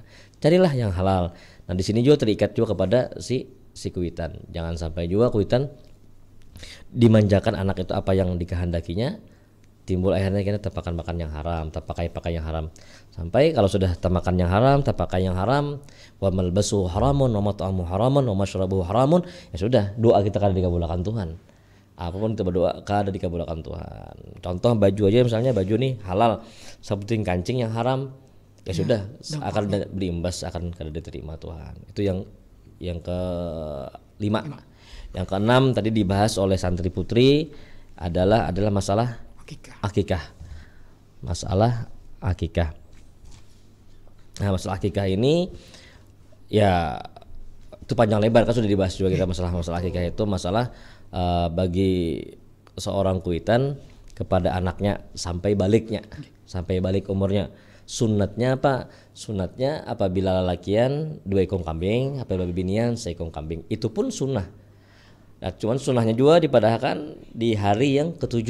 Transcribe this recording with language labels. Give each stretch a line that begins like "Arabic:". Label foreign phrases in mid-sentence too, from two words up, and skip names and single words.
Indonesian: Carilah yang halal. Nah di sini juga terikat juga kepada si kuitan. Jangan sampai juga kuitan dimanjakan anak itu apa yang dikehendakinya, timbul akhirnya kita terpakan makan yang haram, terpakai yang haram. Sampai kalau sudah termakan yang haram, terpakai yang haram,
Arabic: وملبس حرام ومطعم حرام ومشربه حرام,
Indonesian: ya sudah, doa kita kada dikabulkan Tuhan. Apapun kita berdoa kada dikabulkan Tuhan. Contoh baju aja, misalnya baju nih halal, sebutin kancing yang haram, ya sudah akan berimbas, akan kada diterima Tuhan. Itu yang ke-5. Yang keenam tadi dibahas oleh santri putri adalah masalah akikah. Masalah akikah. Nah, masalah akikah ini ya itu panjang lebar kan sudah dibahas juga kita masalah akikah itu masalah bagi seorang kuitan kepada anaknya sampai balik umurnya. Sunatnya apa? Sunatnya apabila lalakian 2 ekor kambing, apabila binian 1 ekor kambing. Itu pun sunnah. Nah, cuman sunnahnya juga dipadahkan di hari yang ke-7.